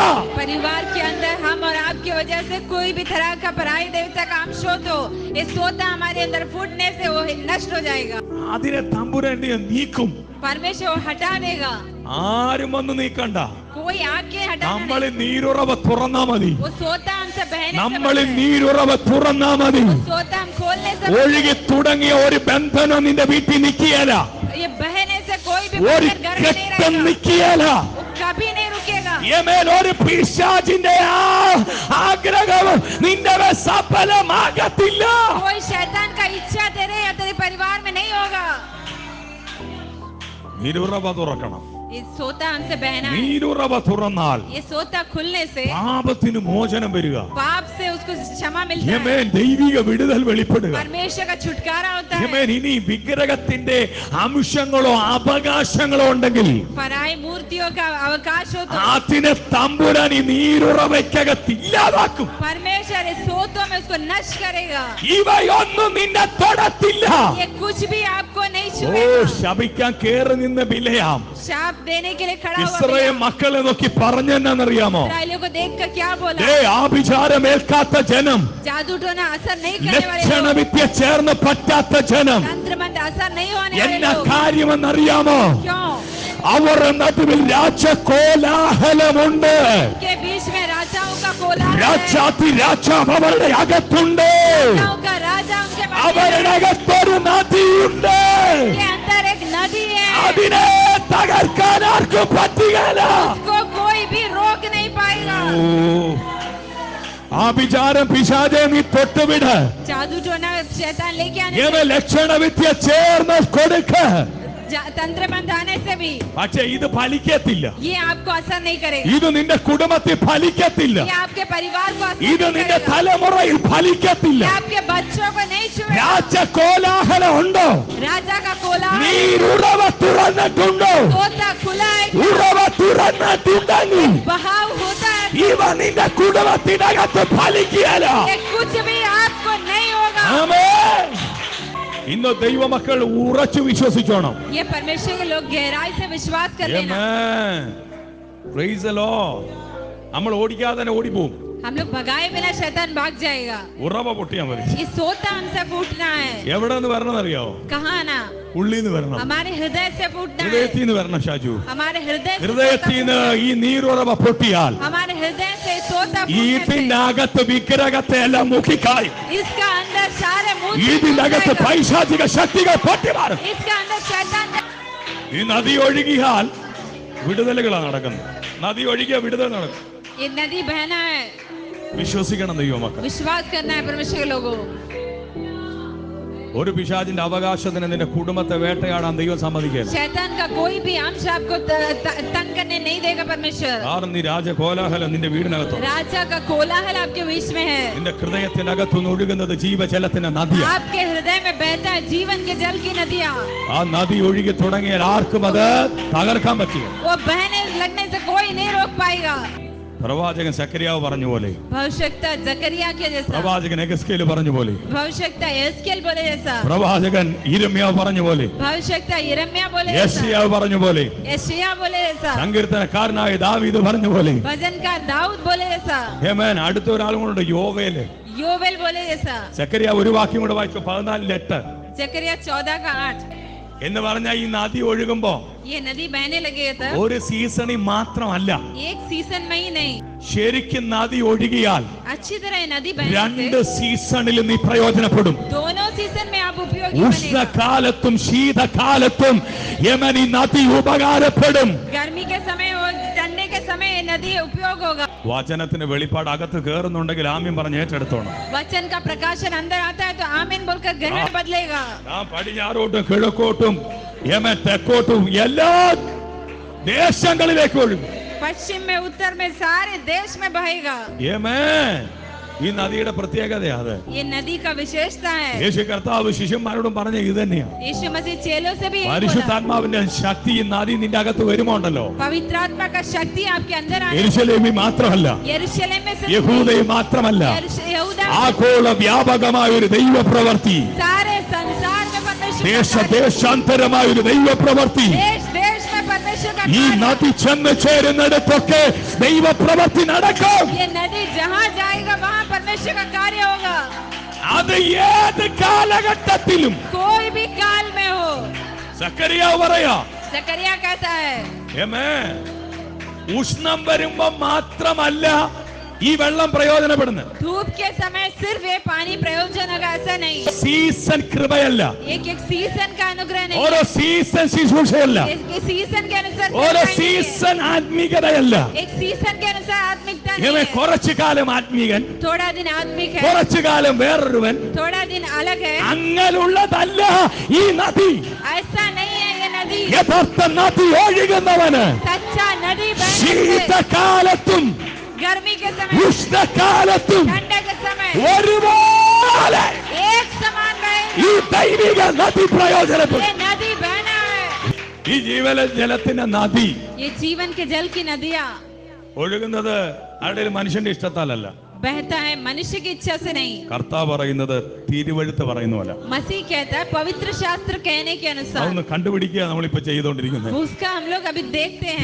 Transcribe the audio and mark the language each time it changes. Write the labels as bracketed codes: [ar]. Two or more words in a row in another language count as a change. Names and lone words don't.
[hi] परिवार के अंदर हम और आपकी वजह से कोई भी तरह का पराई देवता का अंश हो तो ये सोता हमारे अंदर फूटने से वो नष्ट हो जाएगा। [ml] അതിനെ തമ്പുരാൻ നീക്കും. [hi] परमेश्वर वो हटा देगा। [ml] ആരും വന്ന് നീക്കണ്ട. [hi] कोई आके हटाना [ml] നമ്മൾ നീരുറവ തുറന്നാ മതി. [hi] नहीं। वो सोता हमसे बहने से [ml] നമ്മൾ [hi] बंद है। [ml] നീരുറവ തുറന്നാ മതി. [hi] वो सोता हम खोलने से बंद [ml] ഒഴുകി തുടങ്ങിയ ഒരു ബന്ധനം നിന്റെ വീട്ടിൽ നിൽക്കുകയല്ല. [hi] है। ये बहने से कोई भी [ml] ഒരു [hi] बंधन घर में नहीं [ml] കെട്ടം [hi] रहेगा। [ml] നിൽക്കുകയല്ല. [hi] वो कभी नहीं रुकेगा। [ml] യമേൻ ഒരു പിശാചിന്റെ ആഗ്രഹം നിന്റെ മേൽ സഫലമാകത്തില്ല. [hi] कोई शैतान का इच्छा तेरे या तेरे परिवार में नहीं होगा। [ml] നീരുറവ തുറക്കണം. [hi] ये सोता हमसे बहना है। [ml] നീരുറവ തുറന്നാൽ [hi] ये सोता खुलने से [ml] പാപത്തിന് മോചനം വരിക. [hi] पाप से उसको क्षमा मिलता है। [ml] യമേൻ ദൈവിക വിടുതൽ വെളിപ്പെടുക. [hi] परमेश्वर का छुटकारा होता है। [ml] യമേൻ ഇനി വിഗ്രഹത്തിന്റെ അംശങ്ങളോ അവകാശങ്ങളോ ഉണ്ടെങ്കിൽ [hi] पराई मूर्तियों का अवकाश हो तो [ml] അതിനെ തമ്പുരാൻ ഈ നീരുറവയ്ക്കകത്ത് ഇല്ലാതാക്കും. [hi] परमेश्वर सारे सोतों में उसको नष्ट करेगा। [ml] ഇവയൊന്നും നിന്നെ തൊടത്തില്ല. [hi] ये कुछ भी आपको नहीं [ml] ഓ, [hi] छुएगा। [ml] ശപിക്കാൻ കേറി നിന്ന് ബിലയാം [hi] शाप देने के लिए खड़ा हुआ [ml] ഇസ്രായേൽ [hi] बिलाम [ml] മക്കളെ നോക്കി പറഞ്ഞെന്നറിയാമോ? [hi] इस्राएलियों को देखकर क्या बोला? [ml] ആഭിചാരം ഏൽക്കാത്ത ജനം, [hi] जादू टोना असर नहीं करने वाले लोग, [ml] ലക്ഷണവിദ്യ ചേർന്ന് പറ്റാത്ത ജനം, [hi] तंत्र मंत्र असर नहीं होने वाले [ml] എന്നാ [hi] लोग। [ml] കാര്യമെന്നറിയാമോ? [hi] क्यों? [ml] അവരുടെ നടുവിൽ രാജകോലാഹലമുണ്ട്. [hi] के बीच में राजाओं का कोलाहल है। [ml] രാജാതി രാജാവ് അവരുടെ അകത്തുണ്ട്. [hi] राजाओं का राजा उनके मध्य [ml] അവരുടെ [hi] में है। [ml] അകത്തൊരു നദിയുണ്ട്. [hi] के अंदर एक नदी है, [ml] അതിനെ തകർക്കാൻ ആർക്കും പറ്റുകയില്ല. [hi] उसको कोई भी रोक नहीं पाएगा। [ml] ആഭിചാരം പിശാചെ നീ തൊട്ടുവിട്. [hi] जादू टोना शैतान लेके आने [ml] ഇവ [hi] से, [ml] ലക്ഷണവിദ്യ ചേർന്ന് കൊടുക്ക. [hi] तंत्र मंत्र आने से भी [ml] പക്ഷെ ഇത് ഫലിക്കത്തില്ല. [hi] ये आपको असर नहीं करेगा। [ml] ഇത് നിന്റെ കുടുംബത്തിൽ ഫലിക്കത്തില്ല. [hi] ये आपके परिवार को असर [ml] ഇത് [hi] नहीं [ml] നിന്റെ [hi] करेगा। [ml] തലമുറയിൽ ഫലിക്കത്തില്ല. [hi] ये आपके बच्चों को नहीं छुएगा। [ml] രാജകോലാഹലം ഉണ്ടോ? [hi] राजा का कोलाहल, [ml] നീരുറവ തുറന്നിട്ടുണ്ടോ? [hi] सोता खुला है, [ml] ഉറവ തുറന്നിട്ടുണ്ടെങ്കിൽ [hi] बहाव होता है, [ml] ഇവ നിന്റെ കുടുംബത്തിനകത്ത് ഫലിക്കുകയില്ല. [hi] ये कुछ भी आपको नहीं होगा। [ml] ആമേൻ. ഇന്ന് ദൈവമക്കൾ ഉറച്ചു വിശ്വസിച്ചോണം. [hi] ये परमेश्वर के लोग गहराई से विश्वास कर लेना। [ml] ആമേൻ. [en] Praise the Lord. [ml] നമ്മൾ ഓടിക്കാതെ തന്നെ ഓടിപ്പോവും. [hi] हम लोग भगाए बिना शैतान भाग जाएगा। [ml] ഉറവ പൊട്ടിയാൽ മതി. [hi] ये सोता हमसे फूटना है। [ml] എവിടെ നിന്ന് വരണമെന്നറിയാവോ? [hi] कहाँ ना? [ml] ഉള്ളിൽ നിന്ന് വരണം. [hi] हमारे हृदय से फूटना है। [ml] ഹൃദയത്തിൽ നിന്ന് വരണം ഷാജു. [hi] हमारे हृदय से [ml] ഹൃദയത്തിൽ [hi] सोता [ml] നിന്ന് ഈ നീരുറവ പൊട്ടിയാൽ [hi] फूटना है। हमारे हृदय से सोता [ml] ഈ [hi] फूटने से [ml] ഇതിനകത്ത് വിഗ്രഹത്തെ എല്ലാം മുക്കിക്കായും. [hi] इसका अंदर सारे मुंह से [ml] ഇതിനകത്ത് [hi] फूट जाएगा। [ml] പൈശാചിക ശക്തികൾ പൊട്ടിമാറും. [hi] इसका अंदर शैतान [ml] ഈ നദി ഒഴുകിയാൽ വിടുതലുകളാണ് നടക്കുന്നത്. നദി ഒഴുകിയ വിടുതൽ നടക്കും. [hi] ये नदी बहना है। [ml] വിശ്വസിക്കണം ദൈവമക്കൾ. [hi] विश्वास करना है परमेश्वर के लोगों। [ml] ഒരു പിശാചിന്റെ അവകാശത്തിന് നിന്റെ കുടുംബത്തെ വേട്ടയാടാൻ ദൈവം സമ്മതിക്കില്ല. [hi] शैतान का कोई भी अंश आपको तंग करने नहीं देगा परमेश्वर। [ml] കാരണം നീ രാജകോലാഹലം നിന്റെ വീടിനകത്തോ. [hi] राजा का कोलाहल आपके बीच में है। [ml] നിന്റെ ഹൃദയത്തിനകത്തുനിന്ന് ഒഴുകുന്നത് ജീവജലത്തിന്റെ നദിയാണ്. [hi] आपके हृदय में बहता है जीवन के जल की नदियाँ। [ml] ആ നദി ഒഴുകി തുടങ്ങിയാൽ ആർക്കും അത് തകർക്കാൻ പറ്റില്ല. [hi] वो बहने लगने से कोई नहीं रोक पाएगा। [ml] പ്രവാചകൻ സക്കറിയാവ് പറഞ്ഞ പോലെ, [hi] भविष्यता जकरिया के जैसा, [ml] പ്രവാചകൻ എഗസ്കേൽ പറഞ്ഞ പോലെ, [hi] भविष्यता एस्केल बोले जैसा, [ml] പ്രവാചകൻ യിരെമ്യാവ് പറഞ്ഞ പോലെ, [hi] भविष्यता यिर्मयाह बोले जैसा, [ml] യെശയ്യാവ് പറഞ്ഞ പോലെ, [hi] यशायाह बोले जैसा, [ml] സങ്കീർത്തനക്കാരനായ ദാവീദ് പറഞ്ഞ പോലെ. [hi] भजनकार दाऊद बोले जैसा, [ml] ഹേമൻ. അടുത്ത ഒരാളും കൊണ്ട് യോവേല്. [hi] योवेल बोले जैसा, [ml] സക്കറിയാവ് ഒരു വാക്യം കൂടെ വായിച്ചു. 14:8 [hi] जकरिया 14 का 8। [ml] എന്ന് പറഞ്ഞാൽ ഈ നദി ഒഴുകുമ്പോ [hi] ये नदी बहने लगी है तब [ml] ഒരു സീസണിൽ മാത്രമല്ല, [hi] एक सीजन में ही नहीं, [ml] ശരിക്കും നദി ഒഴുകിയാൽ [hi] अच्छी तरह ये नदी बहने [ml] രണ്ട് [hi] से [ml] സീസണിൽ നീ പ്രയോജനപ്പെടും. [hi] दोनों सीजन में आप उपयोगी बनेगा। [ml] ഉഷ്ണകാലത്തും ശീതകാലത്തും യമൻ ഈ നദി ഉപകാരപ്പെടും. [hi] गर्मी के समय और ठंडे के समय ये नदी उपयोग होगा। [ml] വചനത്തിന് വെളിപ്പാട് അകത്ത് കയറുന്നുണ്ടെങ്കിൽ ആമ്യം പറഞ്ഞ് ഏറ്റെടുത്തോണം. [hi] वचन का प्रकाशन अंदर आता है तो आमीन बोलकर ग्रहण बदलेगा। [ml] ആ പടിഞ്ഞാറോട്ടും കിഴക്കോട്ടും യമൻ തെക്കോട്ടും എല്ലാ ദേശങ്ങളിലേക്ക് ഒഴുകും. [hi] पश्चिम में उत्तर में सारे देश में बहेगा। [ml] യമൻ ഈ നദിയുടെ പ്രത്യേകതയാ അത്. [hi] ये नदी का विशेषता है। [ml] യേശു കർത്താവ് ശിഷ്യന്മാരോടും പറഞ്ഞ ഇത് തന്നെയാണ്. [hi] यीशु मसीह चेलों से भी यही बोला। [ml] പരിശുദ്ധാത്മാവിന്റെ ശക്തി ഈ നദി നിന്റെ അകത്ത് വരുമോണ്ടല്ലോ. [hi] पवित्र आत्मा का शक्ति आपके अंदर आने [ml] യെരൂശലേമിൽ മാത്രമല്ല, [hi] यरूशलेम में सिर्फ [ml] യഹൂദയിൽ മാത്രമല്ല, [hi] यहूदा में [ml] ആഗോള വ്യാപകമായ ഒരു ദൈവപ്രവൃത്തി, [hi] सारे संसार में परमेश्वर का कार्य, [ml] ദേശാന്തരമായ ഒരു ദൈവപ്രവൃത്തി. [hi] देश देश में परमेश्वर का [ml] ഈ [hi] कार्य। [ml] നദി ചെന്ന് ചേരുന്നിടത്തൊക്കെ ദൈവപ്രവൃത്തി നടക്കും. [hi] ये नदी जहाँ जाएगा वहाँ परमेश्वर का कार्य होगा। [ml] അത് ഏത് കാലഘട്ടത്തിലും. [hi] कोई भी काल में हो। [ml] സക്കറിയാവ് പറയാ, [hi] जकरिया कहता है [ml] ആമേൻ. ഉഷ്ണം വരുമ്പോ മാത്രമല്ല ഈ വെള്ളം പ്രയോജനപ്പെടുന്നത്. [hi] धूप के समय सिर्फ ये पानी प्रयोजन होगा ऐसा नहीं। [ml] സീസൺ കൃപയല്ല, [hi] एक एक सीजन का अनुग्रह नहीं। [ml] ഓരോ സീസൺ ശുശ്രൂഷയല്ല, [hi] इसके सीजन के अनुसार [ml] ഓരോ [hi] सेवकाई नहीं है। [ml] സീസൺ ആത്മീകതയല്ല. [hi] एक सीजन के अनुसार आत्मिकता नहीं [ml] ഇവൻ [hi] है। [ml] കുറച്ചു കാലം ആത്മീകൻ, [hi] थोड़ा दिन आत्मिक है, [ml] കുറച്ചു കാലം വേറൊരുവൻ. [hi] थोड़ा दिन अलग है, [ml] അങ്ങനെയുള്ളതല്ല ഈ നദി. [hi] ऐसा नहीं है। ये नदी [ml] യഥാർത്ഥ നദി ഒഴുകുന്നവന് [hi] सच्चा नदी बहने से [ml] ശീതകാലത്തും [hi] गर्मी के समय, [ml] ഉഷ്ണകാലത്തും [hi] ठंडे के समय [ml] ഒരുപോലെ [hi] एक समान [ml] ഈ [hi] बहेगी। [ml] ദൈവിക നദി പ്രയോജനപ്പെടും. [hi] ये नदी बहना है। [ml] ഈ ജീവജലത്തിന്റെ നദി [hi] ये जीवन के जल की नदियाँ [ml] ഒഴുകുന്നത് ആരുടെ മനുഷ്യന്റെ ഇഷ്ടത്താലല്ല. [hi] बहता है मनुष्य की इच्छा से नहीं। [ml] കർത്താവ് പറയുന്നത് തിരുവെഴുത്ത് പറയുന്നതല്ല. [hi] मसीह कहता है पवित्र शास्त्र कहने के अनुसार। [ml] അതൊന്ന് കണ്ടുപിടിക്കുക നമ്മളിപ്പോ ചെയ്തുകൊണ്ടിരിക്കുന്നത്. [hi] उसका हम लोग अभी देखते हैं।